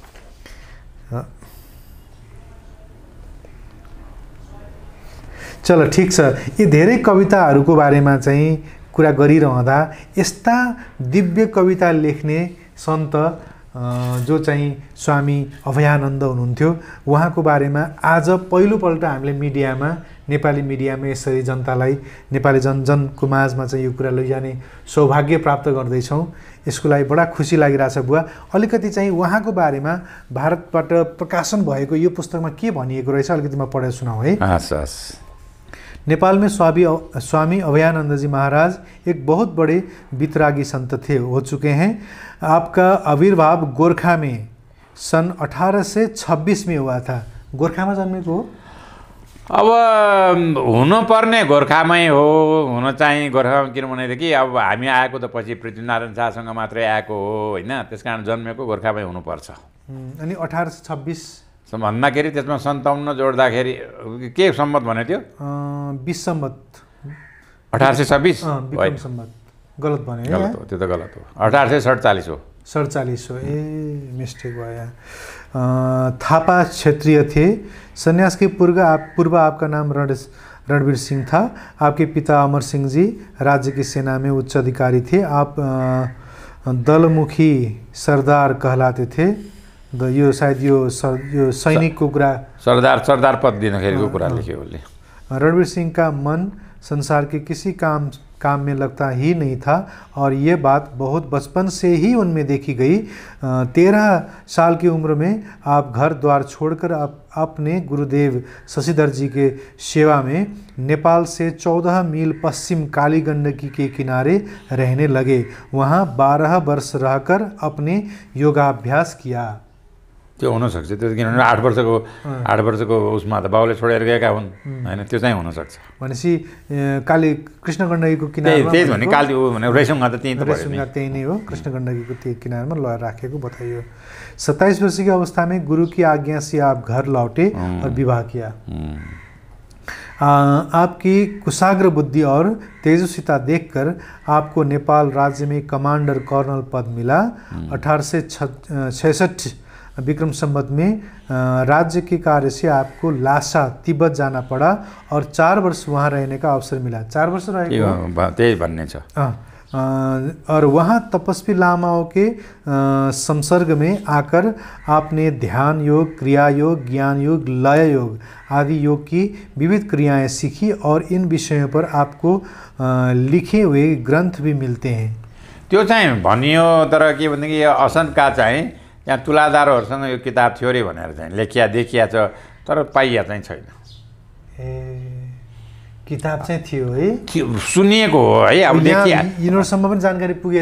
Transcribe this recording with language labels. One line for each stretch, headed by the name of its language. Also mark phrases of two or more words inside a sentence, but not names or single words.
Nepali: चलो ठिक छ, यी धेरै कविताहरूको बारेमा चाहिँ कुरा गरिरहँदा यस्ता दिव्य कविता लेख्ने सन्त जो चाहिँ स्वामी अभयानन्द हुनुहुन्थ्यो, उहाँको बारेमा आज पहिलोपल्ट हामीले मिडियामा, नेपाली मिडियामा यसरी जनतालाई, नेपाली जनजनको माझमा चाहिँ यो कुरा लैजाने सौभाग्य प्राप्त गर्दैछौँ। यसको लागि बडा खुसी लागिरहेछ बुवा। अलिकति चाहिँ उहाँको बारेमा भारतबाट प्रकाशन भएको यो पुस्तकमा के भनिएको रहेछ अलिकति म पढेर सुनाऊँ है।
Hindi: नेपाल में स्वामी अभयानंद जी महाराज एक बहुत बड़े वितरागी संत थे, हो चुके हैं। आपका आविर्भाव गोरखा में सन 1826 में हुआ था।
Nepali: गोरखा में जन्मेको हो? अब हुनुपर्ने गोरखामै हो, हुन चाहिँ गोरखामा, किनभनेदेखि अब हामी आएको त पछि पृथ्वीनारायण शाहसँग मात्रै आएको हो होइन, त्यसकारण जन्मेको गोरखामै हुनुपर्छ। अनि 1826 भन्दाखेरि त्यसमा 57 जोड्दाखेरि के सम्मत भने थियो? 20 सम्मत 1826 विक्रम सम्मत गलत भने। गलत हो, त्यो त गलत हो, 1847 हो। 47 हो, ए मिस्टेक भयो।
Hindi: थापा क्षेत्रीय थे। सन्यास के पूर्व आपका नाम रणवीर सिंह था। आपके पिता अमर सिंह जी राज्य की सेना में उच्च अधिकारी थे। आप दलमुखी सरदार कहलाते थे।
Nepali: यो शायद यो सैनिकको कुरा, सरदार पद दिँदाखेरिको कुरा लेख्यो उसले।
Hindi: रणवीर सिंह का मन संसार के किसी काम में लगता ही नहीं था और ये बात बहुत बचपन से ही उनमें देखी गई। 13 साल की उम्र में आप घर द्वार छोड़कर अपने गुरुदेव शशिधर जी के सेवा में नेपाल से 14 मील पश्चिम काली गंडकी के किनारे रहने लगे। वहाँ 12 वर्ष रहकर अपने योगाभ्यास किया।
Nepali: त्यो हुनसक्छ, त्यो किनभने 8 वर्षको उसमा त बाउले छोडेर गएका हुन् होइन, त्यो चाहिँ हुनसक्छ। भनेपछि काली कृष्ण गण्डकीको किनारमा त्यही भने काली हो भने रेसुङ्गा त त्यही त भयो नि, त्यही नै हो, कृष्ण गण्डकीको त्यही किनारमा ल राखेको बताइयो।
Hindi: 27 वर्ष की अवस्था में गुरु की आज्ञा से आप घर लौटे और विवाह किया। आपकी कुशाग्र बुद्धि और तेजस्विता देखकर आपको नेपाल राज्य में कमांडर कर्नल पद मिला। 1866 विक्रम संवत में राज्य के कार्य से आपको लासा तिब्बत जाना पड़ा और 4 वर्ष वहाँ रहने का अवसर मिला।
Nepali: 4 वर्ष रहेको त्यही भन्ने छ।
Hindi: और वहाँ तपस्वी लामाओं के संसर्ग में आकर आपने ध्यान योग, क्रिया योग, ज्ञान योग, लय योग आदि योग की विविध क्रियाएं सीखी और इन विषयों पर आपको लिखे हुए ग्रंथ भी मिलते हैं।
Nepali: त्यो चाहिँ भनियो, तर के भनेदेखि असनका चाहिँ यहाँ तुलादारहरूसँग यो किताब थियो अरे भनेर चाहिँ लेखिया देखिया छ, तर पाइया चाहिँ छैन। किताब चाहिँ थियो है, सुनिएको हो है, अब देखिया यिनीहरूसम्म पनि जानकारी पुगेछ।